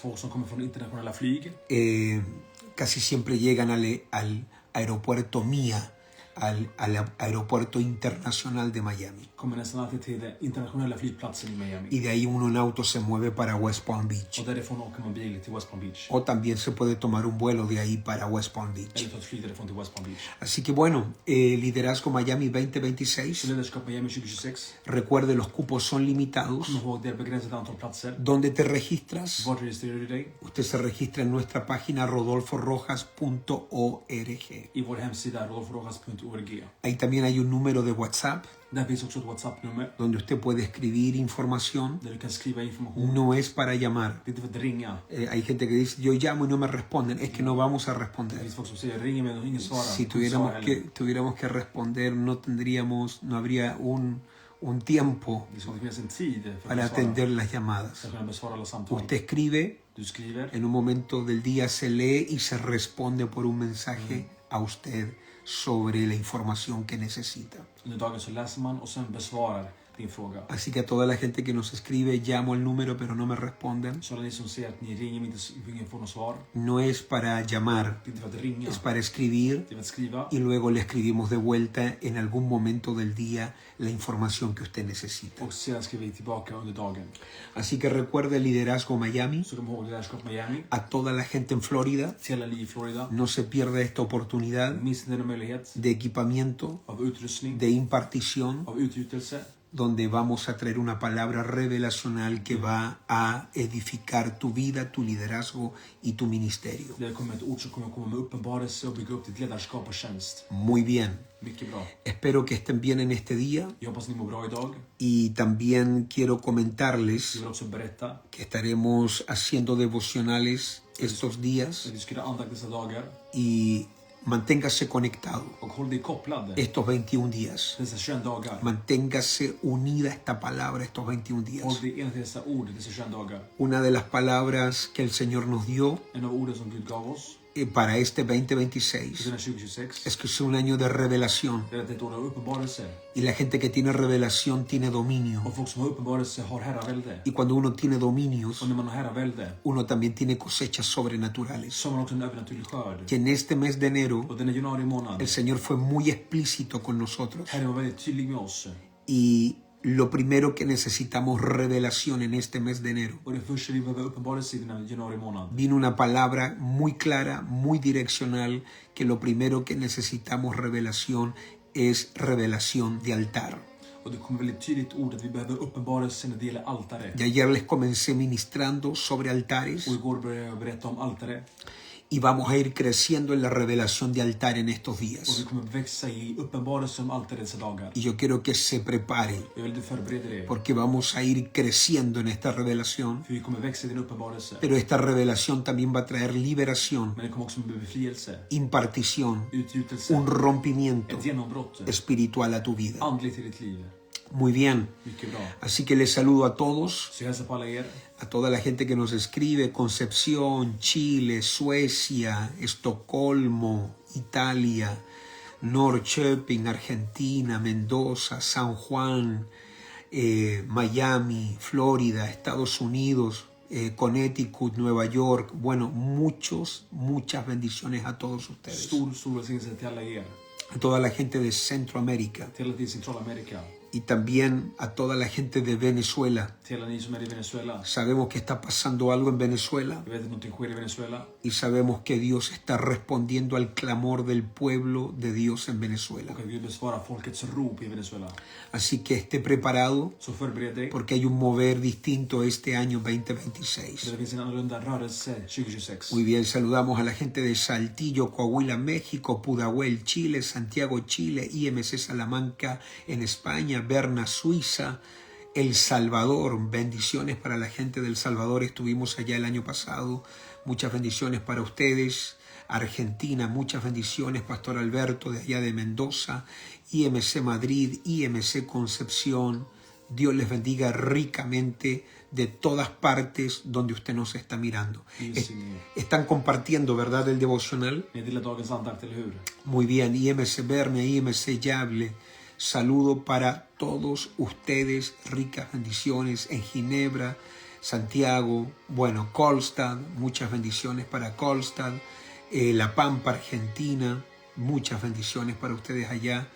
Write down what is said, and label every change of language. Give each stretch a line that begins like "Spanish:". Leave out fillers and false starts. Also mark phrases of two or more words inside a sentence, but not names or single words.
Swedish: Folk som kommer från internationella flyg
Spanish: casi siempre llegan al aeropuerto MIA, al aeropuerto internacional de Miami.
Swedish: kommer nästan alltid till den internationella flygplatsen i Miami.
Spanish: Y de ahí uno en auto se mueve para West Palm Beach.
Swedish: Och därifrån åker man bil till West Palm Beach.
Spanish: O también se puede tomar un vuelo de ahí para West Palm Beach.
Swedish: Eller ta ett flyg därifrån till West Palm Beach.
Spanish: Así que bueno, Liderazgo Miami 2026.
Swedish: Ledarskap Miami 2026.
Spanish: Recuerde, los cupos son limitados.
Swedish: Kom ihåg, det är begränsat antal platser.
Spanish: ¿Dónde te registras?
Swedish: Vart registrerar du dig?
Spanish: Usted se registra en nuestra página rodolforojas.org.
Swedish: I vår hemsida rodolforojas.org. .org.
Spanish: Ahí también hay un número de WhatsApp
Swedish: Där finns också ett WhatsApp-nummer
Spanish: donde usted puede escribir información.
Swedish: där du kan skriva information.
Spanish: No es para llamar.
Swedish: Det är inte för att ringa.
Spanish: Hay gente que dice, yo llamo y no me responden. Es que no vamos a
Swedish: Det
Spanish: responder.
Swedish: finns folk som säger ringer mig och ingen svarar.
Spanish: Si
Swedish: Ingen svarar heller.
Spanish: tuviéramos que responder, no habría un tiempo
Swedish: Det ska inte finnas en tid för
Spanish: para
Swedish: att svara.
Spanish: atender las llamadas.
Swedish: För att kunna besvara alla samtal.
Spanish: Usted escribe,
Swedish: Du skriver.
Spanish: en un momento del día se lee y se responde por un mensaje a usted sobre la información que necesita.
Swedish: Under dagen så läser man och sen besvarar din fråga.
Spanish: Así que a toda la gente que nos escribe, llamo el número pero no me responden.
Swedish: Så alla ni som säger att ni ringer men ingen får något svar.
Spanish: No es para llamar,
Swedish: Det är inte för att ringa.
Spanish: es para escribir
Swedish: Det är för att skriva.
Spanish: y luego le escribimos de vuelta en algún momento del día la información que usted necesita.
Swedish: Och sedan skriver vi tillbaka under dagen.
Spanish: Así que recuerde Liderazgo Miami,
Swedish: Så kom ihåg Ledarskap Miami.
Spanish: a toda la gente en Florida,
Swedish: Till alla ni i Florida.
Spanish: no se pierda esta oportunidad
Swedish: Missa denna möjlighet
Spanish: de equipamiento,
Swedish: av utrustning,
Spanish: de impartición,
Swedish: av utgjutelse.
Spanish: donde vamos a traer una palabra revelacional que va a edificar tu vida, tu liderazgo y tu ministerio.
Swedish: Det kommer ett ord som kommer komma med uppenbarelse och bygga upp ditt ledarskap och tjänst.
Spanish: Muy bien.
Swedish: Mycket bra.
Spanish: Espero que estén bien en este día
Swedish: Jag hoppas ni mår bra idag.
Spanish: y también quiero comentarles
Swedish: Jag vill också berätta
Spanish: que estaremos haciendo devocionales estos días
Swedish: att vi ska göra andakt dessa dagar.
Spanish: y manténgase conectado
Swedish: Och håll dig kopplad
Spanish: estos 21 días.
Swedish: dessa 21 dagar.
Spanish: Manténgase unida a esta palabra estos 21 días.
Swedish: Håll dig enligt dessa ord dessa 21 dagar.
Spanish: Una de las palabras que el Señor nos dio
Swedish: En av orden som Gud gav oss
Spanish: para este
Swedish: för 2026 denna 2026
Spanish: es que es un año de revelación
Swedish: är att det är ett år av uppenbarelse.
Spanish: y la gente que tiene revelación tiene dominio.
Swedish: Och folk som har uppenbarelse har herravälde.
Spanish: Y cuando uno tiene dominios,
Swedish: Och när man har herravälde
Spanish: uno también tiene cosechas sobrenaturales.
Swedish: så har man också en övernaturlig skörd.
Spanish: Que en este mes de enero
Swedish: Och denna januari månad,
Spanish: el Señor fue muy explícito con nosotros
Swedish: Herren var väldigt tydlig med oss.
Spanish: y lo primero que necesitamos revelación en este mes de enero.
Swedish: Och det första vi behöver uppenbarelse i denna januari månad.
Spanish: Vino una palabra muy clara, muy direccional, que lo primero que necesitamos revelación es revelación de altar.
Swedish: Och det kommer väldigt tydligt ord att vi behöver uppenbarelse när det gäller altare.
Spanish: Y ayer les comencé ministrando sobre altares
Swedish: Och igår började jag berätta om altare.
Spanish: y vamos a ir creciendo en la revelación de altar en estos
Swedish: Och vi
Spanish: días.
Swedish: kommer växa i uppenbarelse om altare dessa dagar.
Spanish: Y yo quiero que se prepare
Swedish: Jag vill att du förbereder dig.
Spanish: porque vamos a ir creciendo en esta revelación.
Swedish: För vi kommer växa i din uppenbarelse.
Spanish: Pero esta revelación también va a traer liberación,
Swedish: Men det kommer också med befrielse,
Spanish: impartición,
Swedish: utgjutelse,
Spanish: un rompimiento
Swedish: ett genombrott,
Spanish: espiritual a tu vida.
Swedish: andligt i ditt liv.
Spanish: Muy bien.
Swedish: Mycket bra.
Spanish: Así que les saludo a todos,
Swedish: Så jag hälsar på alla er.
Spanish: a toda la gente que nos escribe, Concepción, Chile, Suecia, Estocolmo, Italia, Norrköping, Argentina, Mendoza, San Juan, Miami, Florida, Estados Unidos, Connecticut, Nueva York. Bueno, muchas bendiciones a todos ustedes.
Swedish: Stor välsignelse till alla er.
Spanish: A toda la gente de Centroamérica
Swedish: Till alla ni i Centralamerika.
Spanish: y también a toda la gente de Venezuela.
Swedish: Till alla ni som är i Venezuela.
Spanish: Sabemos que está pasando algo en Venezuela
Swedish: Jag vet att någonting sker i Venezuela.
Spanish: y sabemos que Dios está respondiendo al clamor del pueblo de Dios en Venezuela.
Swedish: Och att Gud besvarar folkets rop i Venezuela.
Spanish: Así que esté preparado
Swedish: Så förbered dig.
Spanish: porque hay un mover distinto este año 2026.
Swedish: Det finns en annorlunda rörelse 2026.
Spanish: Muy bien, saludamos a la gente de Saltillo, Coahuila, México, Pudahuel, Chile, Santiago, Chile, IMC Salamanca en España, Berna, Suiza, El Salvador. Bendiciones para la gente del Salvador, estuvimos allá el año pasado. Muchas bendiciones para ustedes. Argentina, muchas bendiciones, Pastor Alberto de allá de Mendoza, IMC Madrid, IMC Concepción. Dios les bendiga ricamente de todas partes donde usted nos está mirando. Están compartiendo, ¿verdad?, el devocional.
Swedish: Ni delar dagens andakt, eller hur?
Spanish: Muy bien, IMC Berme, IMC Yable. Saludo para todos ustedes, ricas bendiciones en Ginebra, Santiago, bueno, Kolstad, muchas bendiciones para Kolstad, La Pampa, Argentina, muchas bendiciones para ustedes allá.